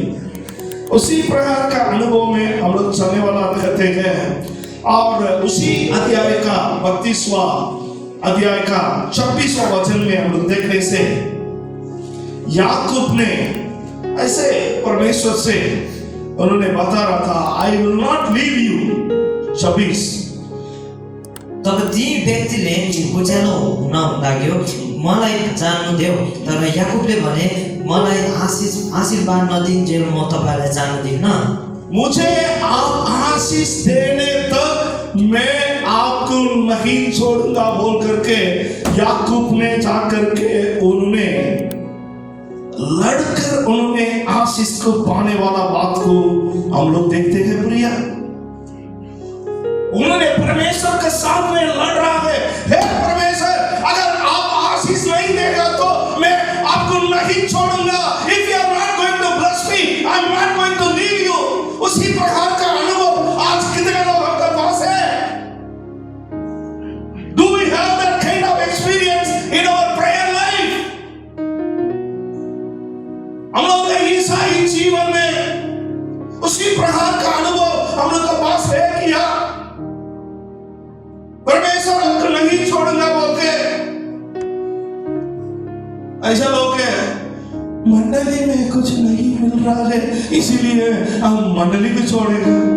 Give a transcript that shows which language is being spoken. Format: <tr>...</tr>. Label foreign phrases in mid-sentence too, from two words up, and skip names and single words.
<hi>उसी प्रकार का अनुभव में हम लोग चलने वाला रहते हैं। और उसी अध्याय का 32वां अध्याय का 26वां वचन में हम लोग देखने से याकूब ने ऐसे परमेश्वर से उन्होंने बता रहा था,</hi> <en>I will not leave you. 26</en> <ne>तब ती व्यक्तिले उज्यालो हुन लाग्यो, मलाई जान्नु देऊ। तर याकुबले भने, मलाई आशीर्वाद नदिन्जेल म तपाईलाई जान दिन्न।</ne> <hi>मुझे आप आशीष देने तक मैं आपको नहीं छोड़ूंगा बोल करके याकूब ने जाकर के उन्होंने लड़कर उन्होंने आशीष को पाने वाला बात को हम लोग देखते हैं। प्रिया, उन्होंने परमेश्वर के साथ में लड़ रहा है, हे परमेश्वर अगर आप आशीष नहीं देगा तो मैं आपको नहीं छोड़ूंगा।</hi> <en>If you are not going to bless me, I am not going to leave you।</en> <hi>उसी प्रकार का अनुभव आज कितने लोगों के पास है?</hi> <en>Do we have that kind of experience in our prayer life?</en> <hi>ईसाई जीवन में उसी प्रकार का अनुभव हम लोग के पास है क्या? परमेश्वर हमको नहीं छोड़ना बोल के ऐसा लोग है, मंडली में कुछ नहीं मिल रहा है इसीलिए हम मंडली को छोड़ेंगे।</hi>